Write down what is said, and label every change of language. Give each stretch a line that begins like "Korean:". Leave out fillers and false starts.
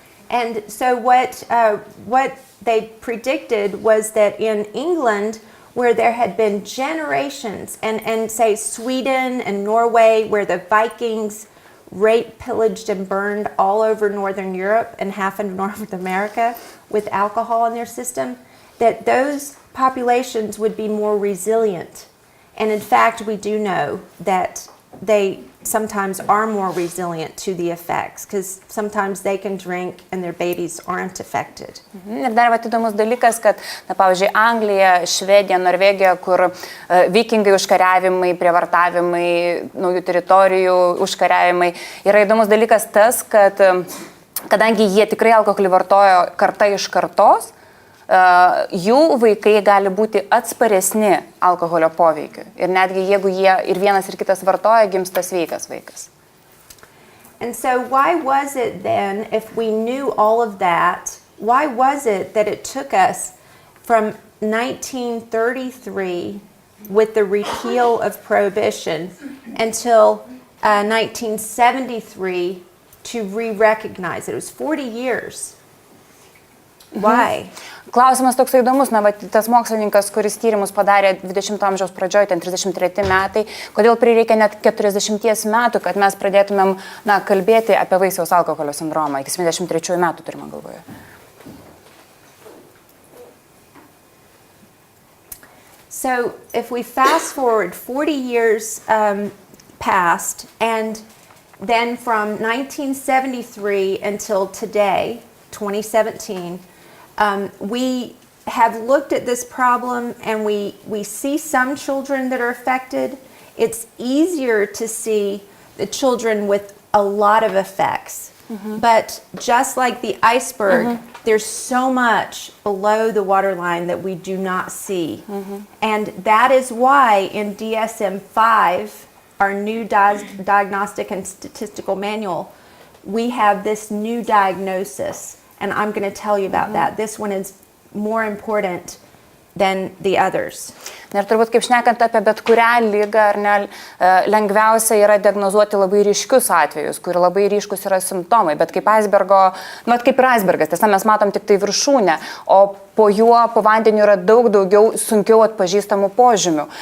English: And so what they predicted was that in England, where there had been generations, and say Sweden and Norway, where the Vikings raped, pillaged, and burned all over Northern Europe and half of North America with alcohol in their system, that those populations would be more resilient. And in fact, we do know that they sometimes are more resilient to the effects, because sometimes they can drink and their babies aren't affected.
Lithuanian: Ir dar įdomus dalykas, kad, pavyzdžiui, Anglija, Švedija, Norvegija, kur vikingai užkariavimai, prievartavimai, naujų teritorijų užkariavimai, yra įdomus dalykas tas, kad kadangi jie tikrai alkoholį vartojo karta iš kartos, jų vaikai gali būti atsparesni alkoholio poveikiu. Ir netgi jeigu jie ir vienas ir kitas vartoja, gimsta sveikas vaikas.
English: And so why was it then, if we knew all of that, why was it that it took us from 1933 with the repeal of prohibition until 1973 to re-recognize it. It was 40 years. Why?
Lithuanian: Klausimas toks įdomus, na, tas mokslininkas, kuris tyrimus padarė 20 amžiaus pradžioje, ten 33 metai, kodėl prireikia net 40 metų, kad mes pradėtumėm, na, kalbėti apie Vaisiaus alkoholio sindromą, iki 73 metų turime galvoje.
English: So if we fast forward 40 years past, and then from 1973 until today, 2017, we have looked at this problem and we see some children that are affected. It's easier to see the children with a lot of effects. But just like the iceberg, there's so much below the waterline that we do not see. And that is why in DSM-5, our new diagnostic and statistical manual, we have this new diagnosis. And I'm going to tell you about that. This one is more important than the others.
Lithuanian: Ir turbūt, kaip šnekant apie bet kurią lygą, ar ne, lengviausia yra diagnozuoti labai ryškius atvejus, kur labai ryškus yra simptomai, bet kaip icebergo, nu, kaip ir icebergas, tiesa, mes matom tik tai viršūnę, o po juo, po vandeniu yra daug daugiau sunkiau atpažįstamų požymių.